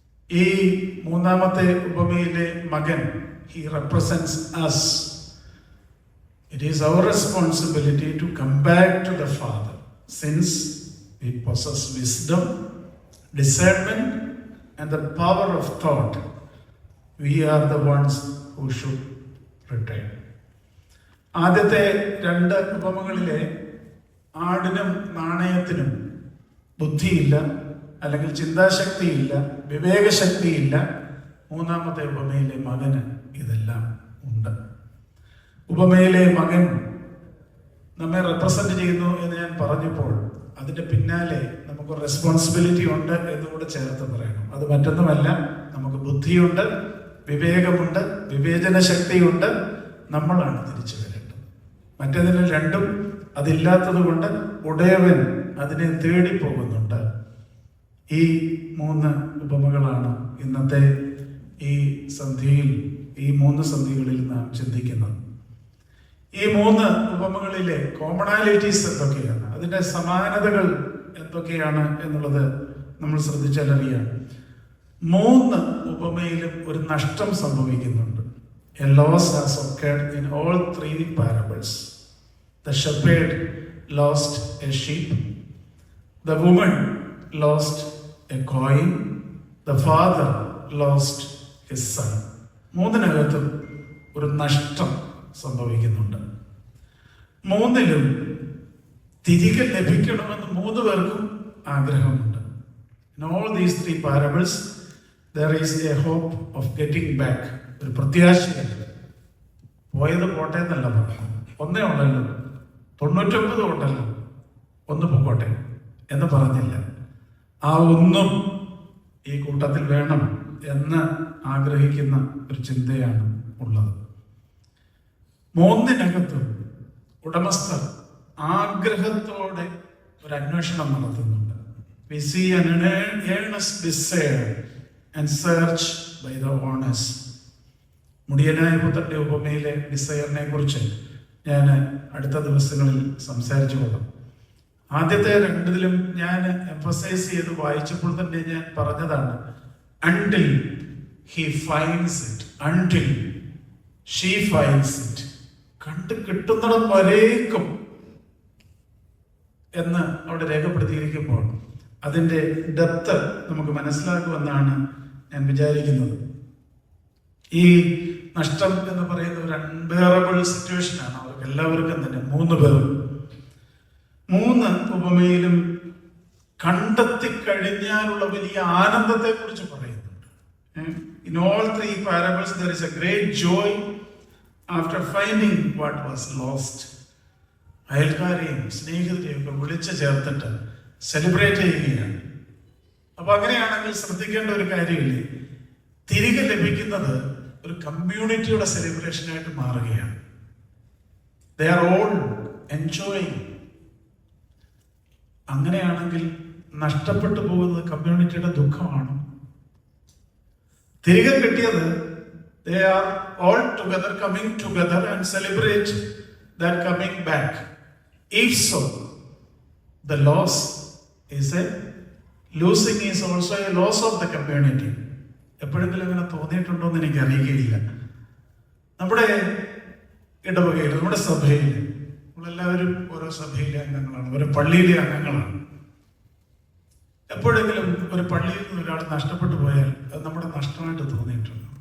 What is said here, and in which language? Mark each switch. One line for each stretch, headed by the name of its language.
Malayalam: ഈ മൂന്നാമത്തെ ഉപമയിലെ മകൻ,
English: he represents us. It is our responsibility to come back to the Father. Since we possess wisdom, discernment and the power of thought, we are the ones who should return.
Malayalam: ആദ്യത്തെ 2 ഉപമകളിലെ ആടിനും നാണയത്തിനും ബുദ്ധിയില്ല, അല്ലെങ്കിൽ ചിന്താശക്തിയില്ല, വിവേകശക്തിയില്ല. മൂന്നാമത്തെ ഉപമയിലെ മകന് ഇതെല്ലാം ഉണ്ട്. ഉപമയിലെ മകൻ നമ്മെ റെപ്രസെന്റ് ചെയ്യുന്നു എന്ന് ഞാൻ പറഞ്ഞപ്പോൾ അതിന്റെ പിന്നാലെ നമുക്ക് റെസ്പോൺസിബിലിറ്റി ഉണ്ട് എന്നുകൂടെ ചേർത്ത് പറയണം. അത് മറ്റൊന്നുമല്ല, നമുക്ക് ബുദ്ധിയുണ്ട്, വിവേകമുണ്ട്, വിവേചന ശക്തിയുണ്ട്. നമ്മളാണ് തിരിച്ചു വരേണ്ടത്. മറ്റേതിന് രണ്ടും അതില്ലാത്തത് കൊണ്ട് ഉടയവൻ അതിനെ തേടി പോകുന്നുണ്ട്. ഈ 3 ഉപമകളാണ് ഇന്നത്തെ ഈ സന്ധ്യയിൽ, ഈ 3 സന്ധ്യകളിൽ നാം ചിന്തിക്കുന്നത്. ഈ 3 ഉപമകളിലെ കോമണാലിറ്റീസ് എന്തൊക്കെയാണ്, അതിന്റെ സമാനതകൾ എന്തൊക്കെയാണ് എന്നുള്ളത് നമ്മൾ ശ്രദ്ധിച്ചാൽ അറിയാം. 3 ഉപമയിലും ഒരു നഷ്ടം സംഭവിക്കുന്നുണ്ട്.
English: A loss has occurred in all 3 parables. The shepherd lost a sheep. The woman lost a coin. The father lost his son.
Malayalam: 3-നകത്തും ഒരു നഷ്ടം സംഭവിക്കുന്നുണ്ട്. 3-ലും തിരികെ ലഭിക്കണമെന്ന് 3 പേർക്കും ആഗ്രഹമുണ്ട്.
English: In all these 3 parables there is a hope of getting back.
Malayalam: ഒരു പ്രത്യാശയുണ്ട്. പോയത് പോട്ടെ എന്നല്ല പറഞ്ഞു. ഒന്നേ ഉണ്ടല്ലോ, 99 ഉണ്ടല്ലോ, ഒന്ന് പൊക്കോട്ടെ എന്ന് പറഞ്ഞില്ല. ആ ഒന്നും ഈ കൂട്ടത്തിൽ വേണം എന്ന് ആഗ്രഹിക്കുന്ന ഒരു ചിന്തയാണ് ഉള്ളത്. 3-നകത്തും ഉടമസ്ഥർ ആഗ്രഹത്തോടെ ഒരു അന്വേഷണം നടത്തുന്നുണ്ട്.
English: We see an earnest desire and search by the owners.
Malayalam: മുടിയനായ പുത്രന്റെ ഉപമയിലെ ഡിസയറിനെ കുറിച്ച് ഞാൻ അടുത്ത ദിവസങ്ങളിൽ സംസാരിച്ചു കൊള്ളാം. ആദ്യത്തെ 2-ലും ഞാൻ എംഫസൈസ് ചെയ്ത് വായിച്ചപ്പോൾ തന്നെ ഞാൻ പറഞ്ഞതാണ്,
English: until he finds it, until she finds it.
Malayalam: കണ്ട് കിട്ടുന്നിടം വരേക്കും എന്ന് അവിടെ രേഖപ്പെടുത്തിയിരിക്കുമ്പോൾ അതിൻ്റെ ഡെപ്ത് നമുക്ക് മനസ്സിലാക്കുമെന്നാണ് ഞാൻ വിചാരിക്കുന്നത്. ഈ നഷ്ടം എന്ന് പറയുന്ന ഒരു അൺബെയറബിൾ സിറ്റുവേഷനാണ് അവർക്ക് എല്ലാവർക്കും തന്നെ. 3 പേരും 3 ഉപമയിലും കണ്ടെത്തി കഴിഞ്ഞാലുള്ള വലിയ ആനന്ദത്തെ കുറിച്ച് പറയുന്നുണ്ട്.
English: In all 3 parables there is a great joy after finding what was lost.
Malayalam: അയൽക്കാരെയും സ്നേഹിതരെയും ഒക്കെ വിളിച്ചു ചേർത്തിട്ട് സെലിബ്രേറ്റ് ചെയ്യുകയാണ്. അപ്പൊ അങ്ങനെയാണെങ്കിൽ ശ്രദ്ധിക്കേണ്ട ഒരു കാര്യമില്ലേ, തിരികെ ലഭിക്കുന്നത് ഒരു കമ്മ്യൂണിറ്റിയുടെ സെലിബ്രേഷനായിട്ട് മാറുകയാണ്.
English: They are all enjoying.
Malayalam: അങ്ങനെയാണെങ്കിൽ നഷ്ടപ്പെട്ടു പോകുന്നത് കമ്മ്യൂണിറ്റിയുടെ ദുഃഖമാണ്. തിരികെ കിട്ടിയത്
English: they are all together, coming together and celebrate that coming back. If so, the loss is a losing is also a loss of the community.
Malayalam: എപ്പോഴെങ്കിലും അങ്ങനെ തോന്നിയിട്ടുണ്ടോ എന്ന് എനിക്ക് അറിയുകയില്ല. നമ്മുടെ ഇടവകയിൽ, നമ്മുടെ സഭയിൽ, നമ്മളെല്ലാവരും ഓരോ സഭയിലെ അംഗങ്ങളാണ്, ഓരോ പള്ളിയിലെ അംഗങ്ങളാണ്. എപ്പോഴെങ്കിലും ഒരു പള്ളിയിൽ നിന്ന് ഒരാൾ നഷ്ടപ്പെട്ടു പോയാൽ അത് നമ്മുടെ നഷ്ടമായിട്ട് തോന്നിയിട്ടുണ്ടോ?